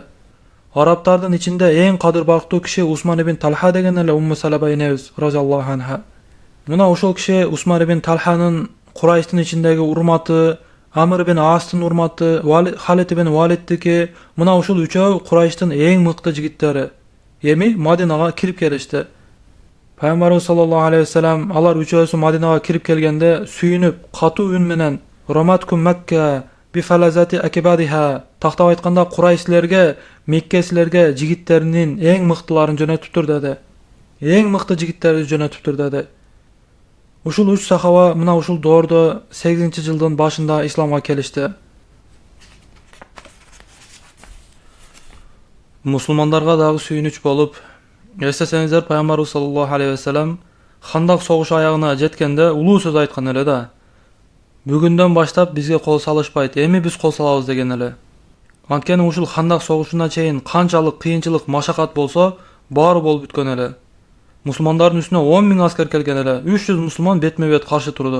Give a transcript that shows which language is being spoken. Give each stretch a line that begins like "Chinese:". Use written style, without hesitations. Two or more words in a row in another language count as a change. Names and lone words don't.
Kyrgyz: Арабтардын ичинде эң кадыр бактуу киши Усман ibn Талха деген эле Умму Салаба энебиз
Arabic: رضي الله عنها.
Kyrgyz: Мына ошол киши Усман ibn Талханын Курайштын ичиндеги урматы, Амр ibn Астын урматы, Халид ibn Walidдики, мына ушул үчөө Курайштын эң мыкты жигиттери. Эми Мадинага кирип келишти. Пайгамбарыбыз
Arabic: صلى الله عليه وسلم
Kyrgyz: алар үчөөсү Мадинага кирип келгенде сүйүнүп, катуу үн менен
Arabic: "رمتكم مكة بأفلاذ أكبادها"
Kyrgyz: тактап айтканда Курайшлерге, Меккеслерге жигиттеринин эң мыктыларын жөнөтүптүр деди. Эң мыкты жигиттерди жөнөтүптүр деди. Ушул үч сахаба мына ушул доордо 8-жылдын башында исламга келишти. Мусулмандарга дагы сүйүнүч болуп, эстесеңиздер, Пайгамбарыбыз
Arabic: صلى الله عليه وسلم
Kyrgyz: Хандак согушу аягына жеткенде улуу сөз айткан эле да. Бүгүндөн баштап бизге кол салышпайт, эми биз кол салабыз деген эле. Анткени ушул Хандак согушуна чейин канчалык кыйынчылык, машакат болсо, баары болуп бүткөн эле. Мусулмандардын үстүнө 10.000 аскер келген эле. 300 мусулман бетме-бет каршы турду.